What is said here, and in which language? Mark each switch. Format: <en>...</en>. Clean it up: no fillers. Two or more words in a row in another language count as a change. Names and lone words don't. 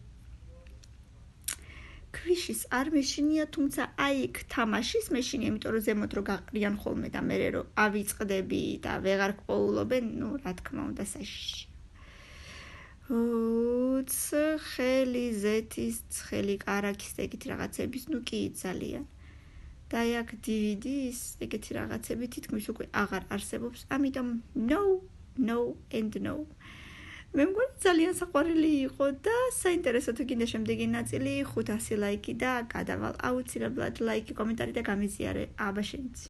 <ka>ქვიშის არ მეშინია, თუმცა აი იქ თამაშის მეშინია, იმიტომ რომ ზემოთ რო გაყრიან ხოლმე და მერე რო ავიწყდები და ვეღარ გყოულობენ, ნუ რა თქმა უნდა საშიში. ცხელი ზეთის, ცხელი კარაქის ეგეთი რაღაცების, ნუ კი ძალიან. და აი აქ DVD-ის ეგეთი რაღაცები თითქმის უკვე აღარ არსებობს, ამიტომ</ka> <en>no and no.</en> <ka>მე მგონი ძალიან საყვარელი იყო და საინტერესო თუ გინდა შემდეგი ნაწილი 500 ლაიკი და გადავალ აუცილებლად ლაიკი, კომენტარი და გამიზიარე. აბა შენიც.</ka>